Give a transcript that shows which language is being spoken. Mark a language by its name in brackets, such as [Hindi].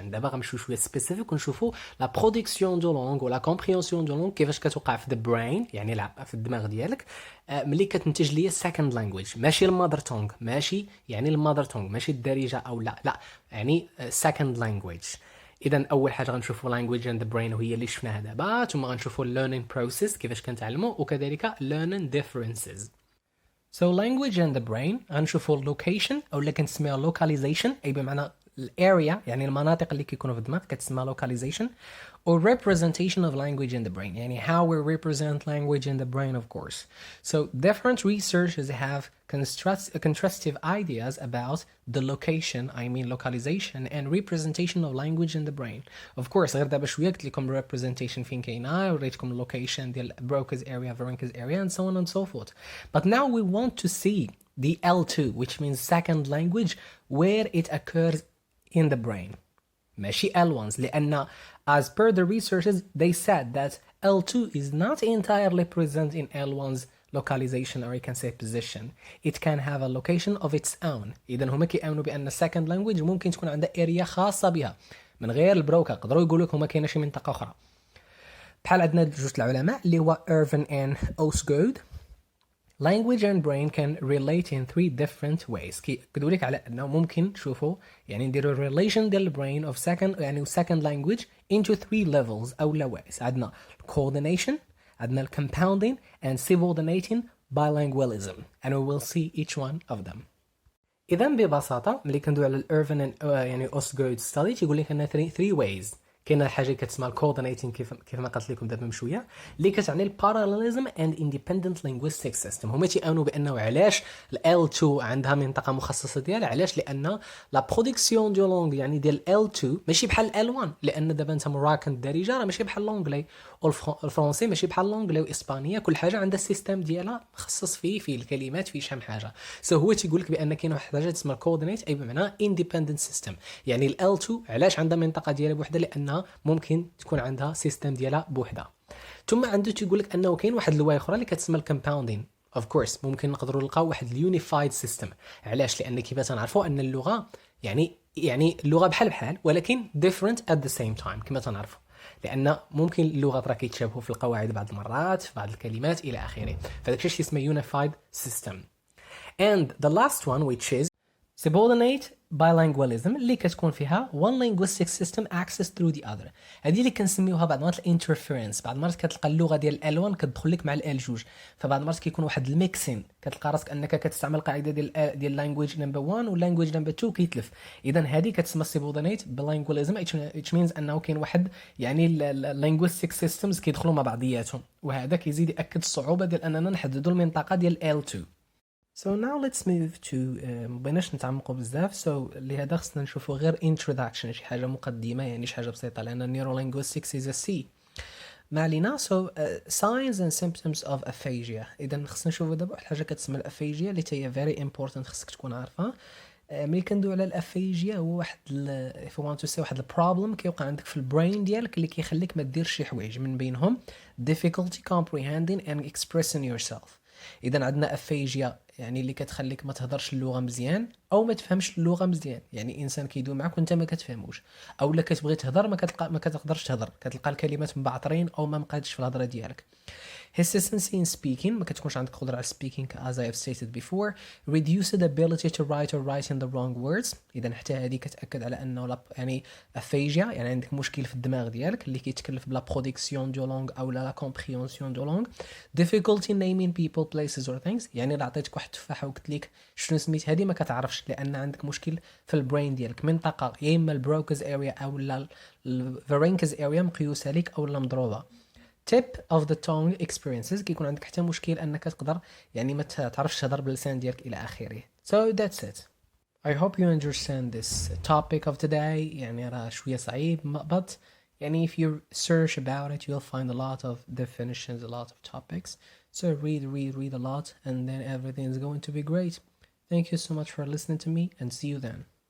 [Arabic] دابا غنمشيو شويه سبيسيفيك ونشوفوا [French] لا برودكسيون دو لونغ ولا كومبريهنسيون دو لونغ [Arabic] كيفاش كتوقع في [English] the brain [Arabic] يعني في الدماغ ديالك ملي كتنتج ليا [English] second language، [Arabic] ماشي [English] المادر تونغ، [Arabic] ماشي يعني المادر تونغ ماشي الدارجه او لا يعني second language. اذا اول حاجه غنشوفوا [English] language and the brain [Arabic] وهي اللي شفناها دابا، ثم غنشوفوا [English] learning process [Arabic] كيفاش كنتعلموا، وكذلك [English] learning differences. So language and the brain غنشوفوا location [Arabic] او اللي كنسميها [English] localization [Arabic] اي بمعنى الاريا يعني المناطق اللي كيكونوا في الدماغ كتسمى [English] localization، or representation of language in the brain يعني how we represent language in the brain of course. So different researchers have contrastive ideas about the location localization and representation of language in the brain. Of course [Arabic] غير دابا شويه قلت لكم [English] representation [Arabic] فين كاينه، وريتكم [English] location ديال Broca's area, Varunca's area and so on and so forth. But now we want to see the L2 which means second language where it occurs in the brain. [Arabic] ماشي [English] L1s [Arabic] لأن [English] as per the researchers they said that L2 is not entirely present in L1's localization or you can say position. It can have a location of its own. [Arabic] إذا هما كيأمنوا بأن [English] second language [Arabic] ممكن تكون عندها اريا خاصة بها من غير البروكا. قدروا يقولوا لك هما كاينه شي منطقة أخرى. بحال عندنا جوج العلماء اللي هو إيرفين and Osgood. [English] Language and brain can relate in 3 different ways. [Arabic] كيقولوا لك على انه ممكن تشوفوا يعني نديروا relation ديال [English] brain of second [Arabic] يعني [English] second language into 3 levels [Arabic] او ways. [English] عندنا coordination، عندنا compounding and subordinating bilingualism and we will see each one of them. [Arabic] اذا ببساطه ملي كندوي على الإيرفين يعني Osgood study تيقول لك ان 3 ways. كاينه حاجه كتسمى الكوردينيتين كيف ما قلت لكم دابا من شويه اللي كتعني [English] الباراليزم and independent linguistic system. [Arabic] هما تيامنوا بانه علاش ال2 عندها منطقه مخصصه ديالها، علاش لان [French] لا برودكسيون دو لونغ [Arabic] يعني ديال ال2 ماشي بحال ال1، لان دابا انت مراكن الدارجه راه ماشي بحال لونجلي والفرونسي ماشي بحال لونجلي واسبانيا، كل حاجه عندها السيستم ديالها مخصص فيه في الكلمات في شحال حاجه. هو تيقول لك بان كاينه واحد الحاجه تسمى الكوردينيت اي بمعنى [English] Independent system. [Arabic] يعني ال2 علاش عندها منطقه ديالها بوحدها لان ممكن تكون عندها سيستم ديالها بوحدها. ثم عنده تيقول لك انه كاين واحد الواي اخرى اللي كتسمى الكومباوندين. [English] of course [Arabic] ممكن نقدروا نلقاو واحد [English] اليونيفايد سيستم. [Arabic] علاش؟ لان كيف تنعرفوا ان اللغه يعني اللغه بحال ولكن [English] different at the same time [Arabic] كما تنعرفوا، لان ممكن اللغات راه كيتشابهوا في القواعد بعض المرات في بعض الكلمات الى اخره. فداك الشيء اسمه [English] unified system. And the last one which is subordinate bilingualism [Arabic] اللي كتكون فيها [English] one linguistic system access through the other. [Arabic] هذه اللي كنسميوها بعض المرات الانترفيرنس. بعض المرات كتلقى اللغه ديال ال1 كتدخل لك مع ال2، فبعض المرات كيكون واحد الميكسين، كتلقى راسك انك كتستعمل قاعده ديال [English] language number 1 [Arabic] ولانجويج نمبر 2 كيتلف. اذا هذه كتسمى [English] subordinate bilingualism which means [Arabic] انه كاين واحد يعني [English] linguistic systems [Arabic] كيدخلوا مع بعضياتهم، وهذا كيزيد ياكد الصعوبه ديال اننا نحددوا المنطقه ديال L2. [English] So now let's move to [Arabic] مبغيناش نتعمقوا بزاف. So لهذا خصنا نشوفوا غير introduction شي حاجه مقدمه يعني شي حاجه بسيطه لان [English] neurolinguistics is a C. [Arabic] ما علينا. [English] So signs and symptoms of aphasia. [Arabic] اذا خصنا نشوفوا دابا واحد الحاجه كتسمى الافيجيا اللي هي very important خصك تكون عارفها. ملي كندوي على الافيجيا هو واحد [English] if you want to say [Arabic] واحد البروبلم كيوقع عندك في البرين ديالك اللي كيخليك ما ديرش شي حوايج، من بينهم [English] difficulty comprehending and expressing yourself. [Arabic] اذا عندنا افيجيا يعني اللي كتخليك ما تهضرش اللغه مزيان او ما تفهمش اللغه مزيان، يعني انسان كيدوي معك وانت ما كتفهموش، او لا كتبغي تهضر ما كتقدرش تهضر، كتلقى الكلمات مبعطرين او ما مقادش في الهضره ديالك. [English] hesitancy in speaking [Arabic] ما كتكونش عندك قدرة على [English] speaking as I have stated before. reduced ability to write or write in the wrong words. [Arabic] إذا حتى هذه كتأكد على أنه يعني aphasia، يعني عندك مشكل في الدماغ ديالك اللي كيتكلف [French] بلا برودكسيون دو لونغ أو لا كومبريهنسيون دو لونغ. [English] difficulty naming people places or things، [Arabic] يعني إلا عطيتك واحد التفاحة وقلت لك شنو سميت هذه ما كتعرفش لأن عندك مشكل في البرين ديالك، منطقة يا إما البروكز اريا أو لا الفارينكز اريا مقيوسة لك أو لا مضروبة. [English] tip of the tongue experiences، [Arabic] كيكون عندك حتى مشكل انك تقدر يعني ما تعرفش تهضر باللسان ديالك الى اخره. [English] So that's it. I hope you understand this topic of today. [Arabic] يعني راه شوية صعيب [English] but يعني if you search about it you'll find a lot of definitions, a lot of topics. So read a lot and then everything is going to be great. Thank you so much for listening to me and see you then.